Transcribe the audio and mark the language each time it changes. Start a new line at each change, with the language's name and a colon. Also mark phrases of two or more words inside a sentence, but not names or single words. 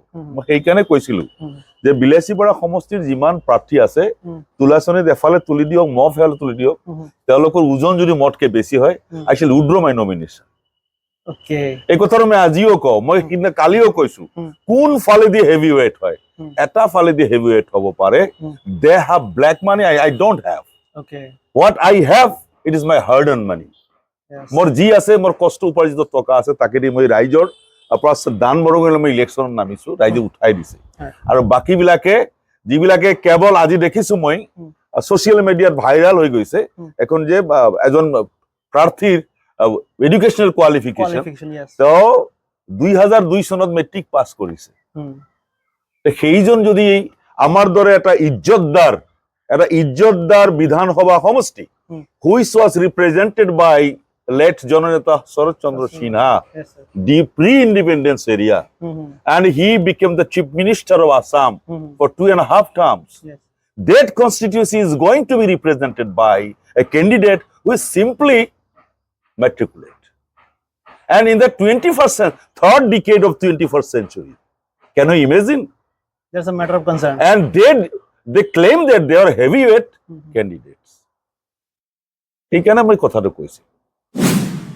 Assamese: মই সেইকাৰণে কৈছিলো যে বিলাসীপাৰা সমষ্টিৰ যিমান প্ৰাৰ্থী আছে তুলাচনীত এফালে তুলি দিয়ক, মই এফালে তুলি দিয়ক, তেওঁলোকৰ ওজন যদি মতকে বেছি হয়
English: I shall withdraw my nomination.
Assamese: এই কথাটো মই আজিও কওঁ, মই সিদিনা কালিও কৈছো, কোন ফালেদি হেভিৱেট হয়? এটা ফালেদি হেভিৱেট হ'ব পাৰে।
English: They have black money, I don't have. What I have, it is my hard earned money.
Assamese: মোৰ যি আছে, মোৰ কষ্ট উপাৰ্জিত টকা আছে, তাকে দি মই ৰাইজৰ দান বৰঙণি মই ইলেকশ্যনত নামিছো, ৰাইজে উঠাই দিছে। আৰু বাকী যিবিলাকে কেৱল আজি দেখিছো মই ছচিয়েল মিডিয়াত ভাইৰাল হৈ গৈছে এখন যে এজন প্ৰাৰ্থীৰ
English: educational qualification,
Assamese: তেওঁ 2002 চনত মেট্ৰিক পাছ কৰিছে। সেইজন যদি আমাৰ দৰে এটা ইজ্জতদাৰ বিধানসভা সমষ্টি,
English: which was represented by late Jananeta Sharat Chandra Sinha, the pre-independence area, and he became the chief minister of Assam for 2.5 terms. That constituency is going to be represented by a candidate who is simply matriculate. And in the third decade of 21st century, can you imagine? That's a matter of concern. And they claim that they are heavyweight candidates.
Assamese: এই কেন মই কথাটো কৈছি।